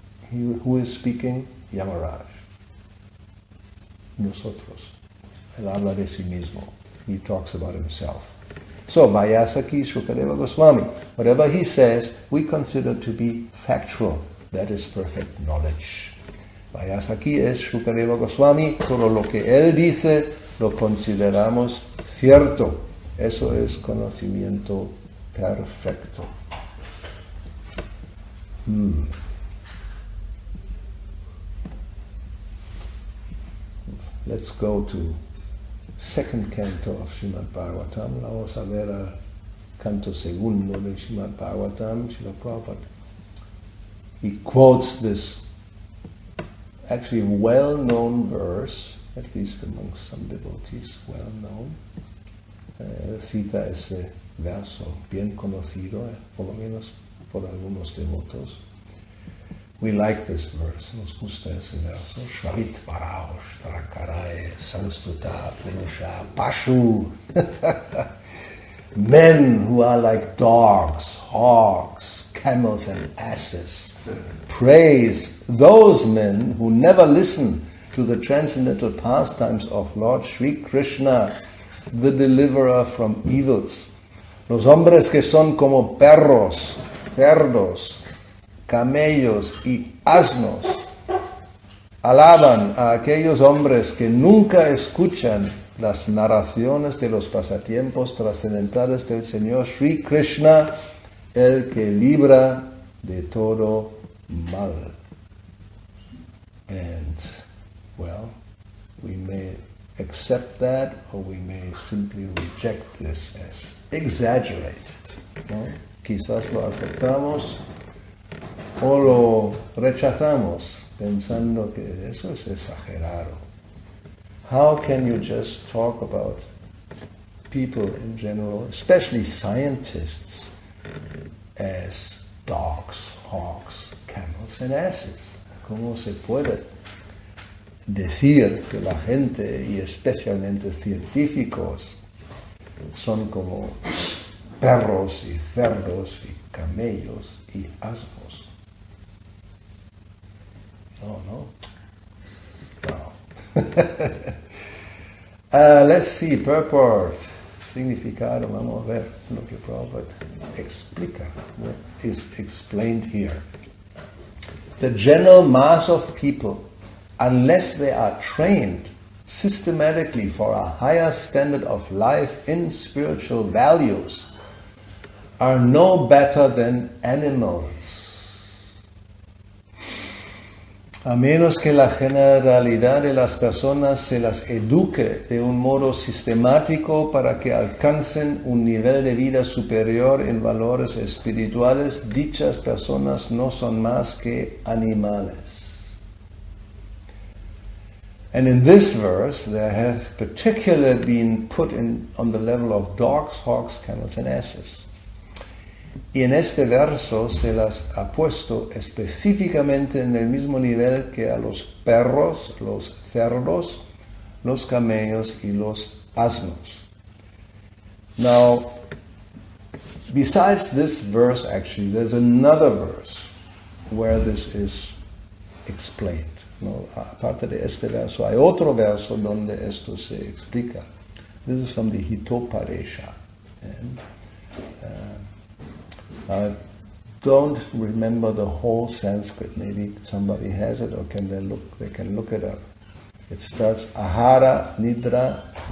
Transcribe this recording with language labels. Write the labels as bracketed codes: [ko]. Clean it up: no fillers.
[en] Who is speaking? Yamaraj. Nosotros. [es] Él habla de sí mismo. [en] He talks about himself. So, Vyasaki Shukadeva Goswami. Whatever he says, we consider to be factual. That is perfect knowledge. [es] Vyasaki es Shukadeva Goswami. Todo lo que él dice lo consideramos cierto. Eso es conocimiento perfecto. [en] Let's go to second canto of Srimad Bhagavatam. [es] Vamos a ver el canto segundo de Srimad Bhagavatam, Srila Prabhupada. [en] He quotes this actually well-known verse, at least among some devotees, well-known. [es] Cita ese verso bien conocido, por lo menos por algunos devotos. [en] We like this verse, [es] nos gusta ese verso. [en] Shravit Parahosh Trakarae Sanstuta Purusha Pashu. Men who are like dogs, hogs, camels and asses. Praise those men who never listen to the transcendental pastimes of Lord Sri Krishna, the deliverer from evils. [es] Los hombres que son como perros, cerdos, camellos y asnos alaban a aquellos hombres que nunca escuchan las narraciones de los pasatiempos trascendentales del Señor Sri Krishna, el que libra de todo mal. [en] And, well, we may accept that, or we may simply reject this as exaggerated, ¿no? [es] Quizás lo aceptamos o lo rechazamos pensando que eso es exagerado. [en] How can you just talk about people in general, especially scientists, as dogs, hawks, camels and asses? [es] ¿Cómo se puede decir que la gente, y especialmente científicos, son como perros y cerdos y camellos y asnos? No. [en] Let's see, purport, [es] significado, vamos a ver lo que Prabhupada explica, [en] what is explained here. The general mass of people, unless they are trained systematically for a higher standard of life in spiritual values, are no better than animals. [es] A menos que la generalidad de las personas se las eduque de un modo sistemático para que alcancen un nivel de vida superior en valores espirituales, dichas personas no son más que animales. [en] And in this verse, they have particularly been put on the level of dogs, hawks, camels and asses. [es] Y en este verso se las ha puesto específicamente en el mismo nivel que a los perros, los cerdos, los camellos y los asnos. [en] Now, besides this verse, actually, there's another verse where this is explained. [es] ¿No? Aparte de este verso, hay otro verso donde esto se explica. [en] This is from the Hitopadesha. And, I don't remember the whole Sanskrit. Maybe somebody has it, or they can look it up. It starts Ahara Nidra.